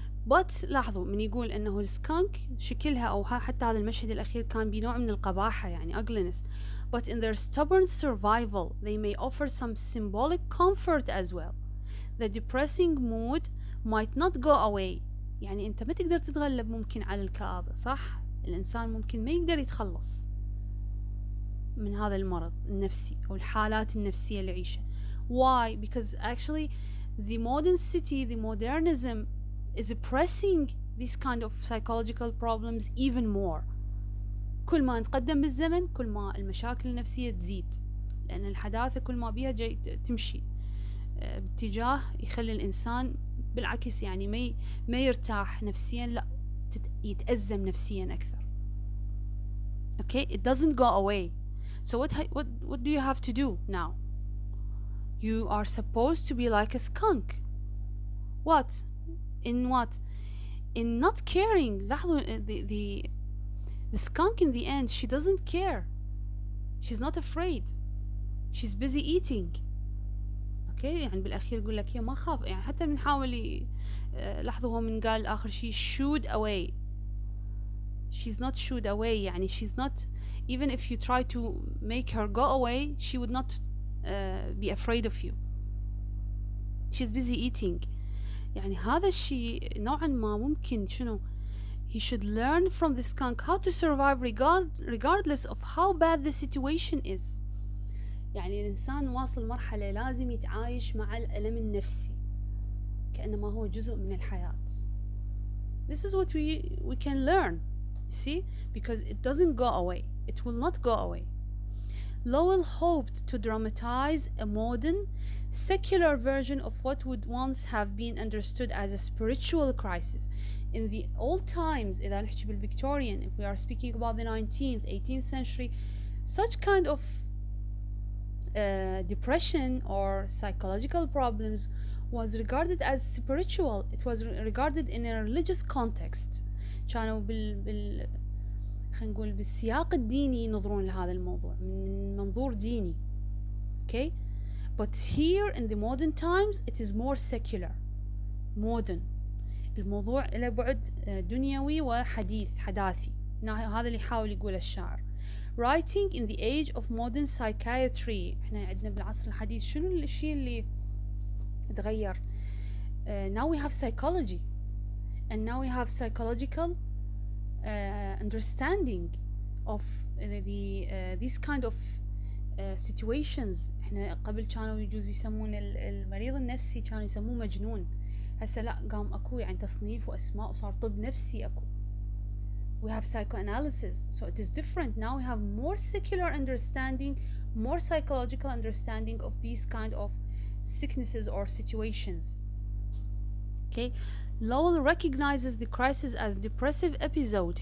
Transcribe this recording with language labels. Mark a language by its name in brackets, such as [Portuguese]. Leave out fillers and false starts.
[Arabic] But لاحظوا من يقول انه السكانك شكلها او حتى هذا المشهد الاخير كان بنوع من القباحة يعني ugliness. [English] But in their stubborn survival they may offer some symbolic comfort as well. The depressing mood might not go away. [Arabic] يعني انت ما تقدر تتغلب ممكن على الكآبة، صح؟ الانسان ممكن ما يقدر يتخلص من هذا المرض النفسي او الحالات النفسية اللي يعيشها. [English] Why? Because actually the modern city, the modernism is oppressing these kind of psychological problems even more. [Arabic] كل ما نتقدم بالزمن كل ما المشاكل النفسية تزيد، لأن الحداثة كل ما بيها جاي تمشي باتجاه يخلي الإنسان بالعكس يعني ما يرتاح نفسيا، لا يتأزم نفسيا أكثر. [English] Okay, it doesn't go away. So what do you have to do now? You are supposed to be like a skunk. What? In what? In not caring. [Arabic] لاحظوا [English] the skunk in the end, she doesn't care. She's not afraid. She's busy eating. [Arabic] Okay, يعني بالأخير يقول لك هي ما خاف، يعني حتى بنحاول لاحظوا هو من قال آخر شيء [English] shooed away. She's not shooed away [Arabic] يعني [English] she's not, even if you try to make her go away she would not be afraid of you. She's busy eating. [Arabic] يعني هذا الشيء نوعا ما ممكن شنو [English] he should learn from the skunk how to survive regardless of how bad the situation is. [Arabic] يعني الإنسان واصل مرحلة لازم يتعايش مع الألم النفسي كأنما هو جزء من الحياة. [English] This is what we can learn, you see, because it doesn't go away. It will not go away. Lowell hoped to dramatize a modern, secular version of what would once have been understood as a spiritual crisis. In the old times, [Arabic] إذا نحكي بالفيكتوريان, [English] if we are speaking about the 19th, 18th century, such kind of depression or psychological problems was regarded as spiritual. It was regarded in a religious context. [Arabic] كانوا خلينا نقول بالسياق الديني ينظرون لهذا الموضوع من منظور ديني. [English] Okay? But here in the modern times it is more secular, modern. [Arabic] الموضوع له بعد دنيوي وحديث حداثي. هذا اللي يحاول يقوله الشاعر. [English] Writing in the age of modern psychiatry. [Arabic] احنا عندنا بالعصر الحديث شنو الشيء اللي تغير؟ [English] Now we have psychology, and now we have psychological understanding of these kind of situations. [Arabic] احنا قبل كانوا يجوز يسمون المريض النفسي كانوا يسموه مجنون. هسه لا، قام اكو يعني تصنيف واسماء وصار طب نفسي اكو. [English] We have psychoanalysis, so it is different. Now we have more secular understanding, more psychological understanding of these kind of sicknesses or situations. Okay, Lowell recognizes the crisis as depressive episode.